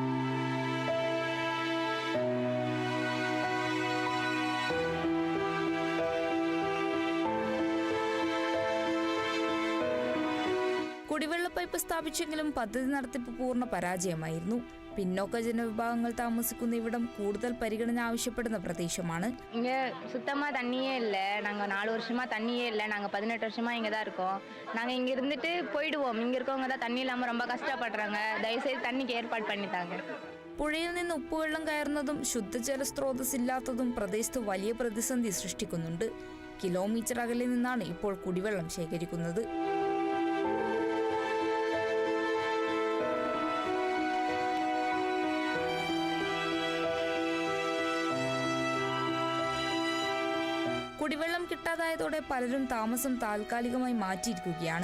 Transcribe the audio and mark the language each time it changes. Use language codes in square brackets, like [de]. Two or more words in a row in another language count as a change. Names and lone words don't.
[ml] കുടിവെള്ള പൈപ്പ് സ്ഥാപിച്ചെങ്കിലും പദ്ധതി നടത്തിപ്പ് പൂർണ്ണ പരാജയമായിരുന്നു. പിന്നോക്ക ജനവിഭാഗങ്ങൾ താമസിക്കുന്ന ഇവിടം കൂടുതൽ പരിഗണന ആവശ്യപ്പെടുന്ന പ്രദേശമാണ്. [ta] இங்கே சுத்தமாக தண்ணியே இல்லை. நாங்கள் 4 வருஷமாக தண்ணியே இல்லை. நாங்கள் 18 வருஷமாக இங்கே தான் இருக்கோம். நாங்கள் இங்கே இருந்துட்டு போயிடுவோம். இங்கே இருக்கவங்க தான் தண்ணி இல்லாமல் ரொம்ப கஷ்டப்படுறாங்க. தயவுசெய்து தண்ணிக்கு ஏற்பாடு பண்ணித்தாங்க. [ml] പുഴയിൽ നിന്ന് ഉപ്പുവെള്ളം കയറുന്നതും ശുദ്ധജല സ്രോതസ് ഇല്ലാത്തതും പ്രദേശത്ത് വലിയ പ്രതിസന്ധി സൃഷ്ടിക്കുന്നുണ്ട്. കിലോമീറ്റർ അകലെ നിന്നാണ് ഇപ്പോൾ കുടിവെള്ളം ശേഖരിക്കുന്നത്. കുടിവെള്ളം കിട്ടാതായതോടെ പലരും താമസം താൽക്കാലികമായി മാറ്റിയിരിക്കുകയാണ്.